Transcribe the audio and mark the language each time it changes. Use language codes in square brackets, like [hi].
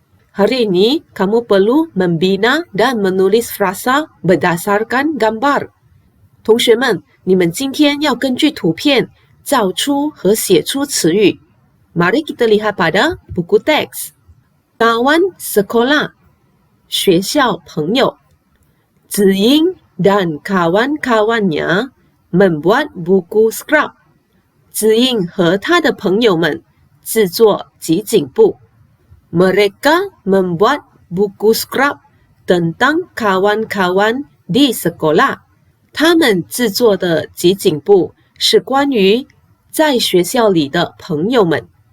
[ms] Hari ini kamu perlu membina dan menulis frasa berdasarkan gambar. [zh] 同学们，你们今天要根据图片造出和写出词语。 [ms] Mari kita lihat pada buku teks. Kawan sekolah, [zh] 学校朋友。 [ms] 子英 dan kawan-kawannya membuat buku scrap. [zh] 子英和他的朋友们制作集锦簿。 [ms] Mereka membuat buku scrap tentang kawan-kawan di sekolah. [zh] 他们制作的集锦簿是关于在学校里的朋友们。